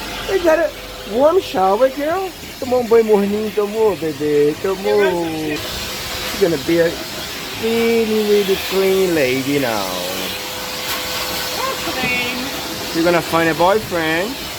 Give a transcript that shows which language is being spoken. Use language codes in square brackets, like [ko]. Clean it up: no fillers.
[en] We got a warm shower, girl. [pt] Tomou um banho morninho, tomou, bebê, tomou. [en] She's gonna be a really clean lady now. You're gonna find a boyfriend.